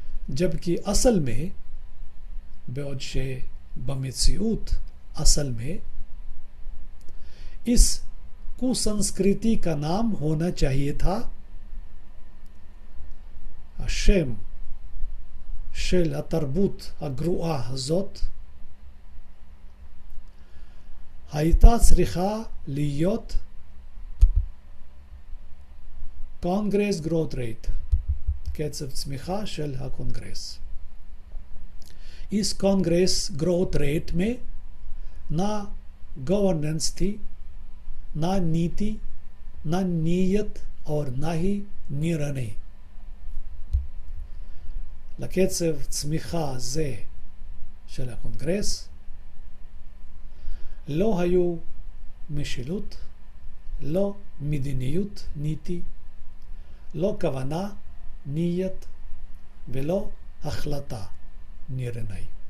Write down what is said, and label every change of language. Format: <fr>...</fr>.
<hi>जबकि असल में,</hi> <he>בעוד שבמציאות</he> <hi>असल में इस कुसंस्कृति का नाम होना चाहिए था</hi> <he>השם של התרבות הגרועה הזאת הייתה צריכה להיות קונגרס גרוט רייט, קצב צמיחה של הקונגרס.</he> <hi>इस कांग्रेस ग्रोथ रेट में ना गवर्नेंस थी, ना नीति, ना नीयत और ना ही निर्णय.</hi> <he>לקצב צמיחה זה של הקונגרס לא היו משילות, לא מדיניות, ניתי, לא כוונה, ניית, ולא החלטה, निर्णय.</he>